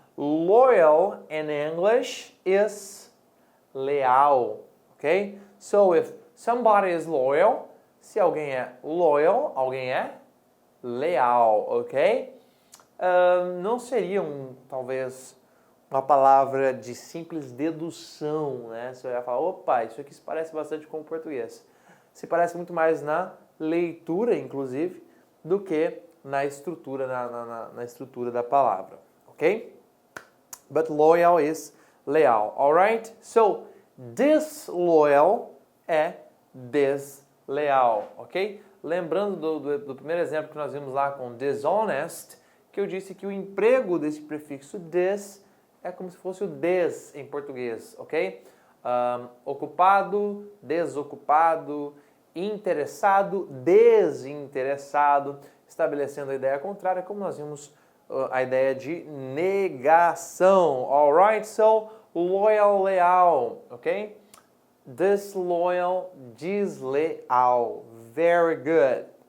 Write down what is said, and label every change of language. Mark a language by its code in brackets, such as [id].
[en] Loyal in English is leal, ok? So, if somebody is loyal, [pt] se alguém é loyal, alguém é leal, ok? Não seria talvez uma palavra de simples dedução, né? Você vai falar, opa, isso aqui se parece bastante com o português. Se parece muito mais na leitura, inclusive, do que na estrutura, na estrutura da palavra, ok? [en] But loyal is leal, alright? [pt] So, disloyal é desleal, ok? Lembrando do primeiro exemplo que nós vimos lá com dishonest, que eu disse que o emprego desse prefixo des é como se fosse o des em português, ok? Ocupado, desocupado, interessado, desinteressado, estabelecendo a ideia contrária, como nós vimos a ideia de negação, alright? [en] So, loyal, leal, ok? Disloyal, desleal, very good.